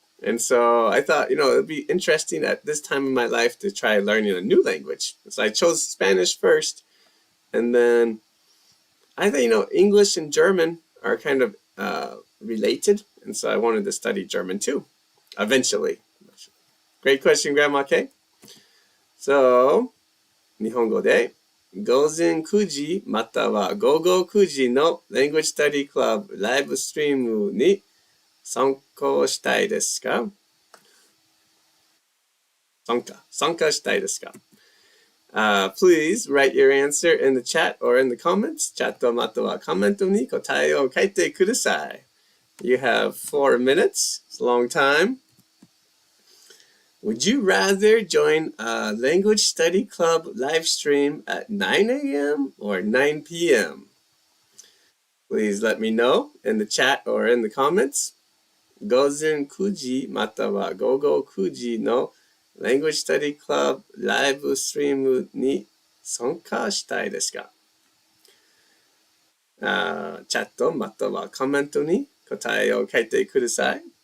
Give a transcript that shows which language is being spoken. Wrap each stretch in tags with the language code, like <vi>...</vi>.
<en>And so I thought, it'd be interesting at this time in my life to try learning a new language. So I chose Spanish first, and then I think, English and German are kind of related, and so I wanted to study German too, eventually. Great question, Grandma K.</en> <ja>So, 日本語で午前9時または午後9時の Language Study Club ライブストリームに参加したいですか? 参加したいですか?</ja> <en>Please write your answer in the chat or in the comments.</en> <ja>チャットまたはコメントに答えを書いてください.</ja> <en>You have 4 minutes. It's a long time. Would you rather join a language study club live stream at 9 a.m. or 9 p.m.? Please let me know in the chat or in the comments.</en> <ja>午前9時または午後9時の Language Study Club ライブストリームに参加したいですか? チャットまたはコメントに答えを書いてください.</ja>